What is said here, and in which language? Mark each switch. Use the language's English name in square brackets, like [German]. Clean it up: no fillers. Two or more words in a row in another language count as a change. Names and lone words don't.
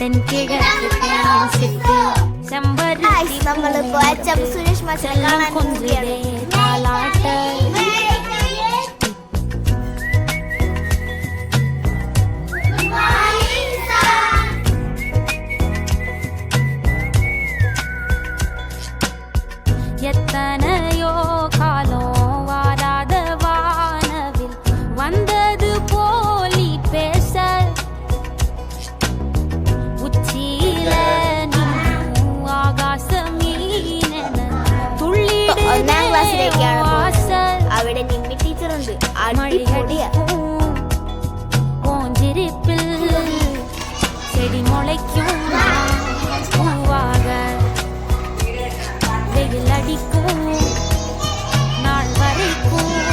[Tamil] தென்கிழக்கு தேன் சிட்டு செம்பருத்தி செல்லம் கொஞ்சிலே தாலாட்ட எத்தனையோ காலம் வாராத வானவில் வந்தது போலி பேச உச்சியில நீயும் ஆகாசமீனென துள்ளிடுதே வாசல் [Malayalam] അവിടെ നിമ്മി ടീച്ചർ ഉണ്ട് [Tamil] மழையடிக்கும் போஞ்சிரிப்பில் செடி முளைக்கும் பூவாக வெயில் அடிக்கும் நாள் வரைக்கும்